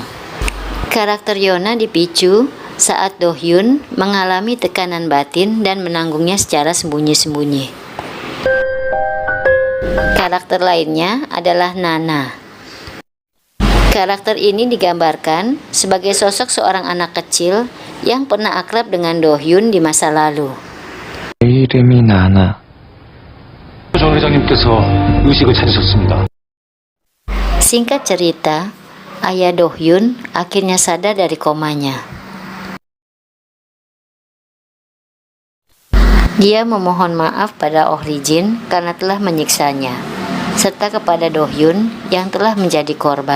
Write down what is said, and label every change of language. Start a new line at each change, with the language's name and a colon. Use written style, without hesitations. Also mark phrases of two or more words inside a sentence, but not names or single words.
Indonesian: Karakter Yona dipicu saat Do Hyun mengalami tekanan batin dan menanggungnya secara sembunyi-sembunyi. Karakter lainnya adalah Nana. Karakter ini digambarkan sebagai sosok seorang anak kecil yang pernah akrab dengan Do Hyun di masa lalu.
Korean: 이름이 나나. 정 회장님께서 의식을 찾으셨습니다.
Indonesian: Singkat cerita, ayah Do Hyun akhirnya sadar dari komanya. Dia memohon maaf pada Oh Ri-jin karena telah menyiksanya, serta kepada Do Hyun yang telah menjadi korban.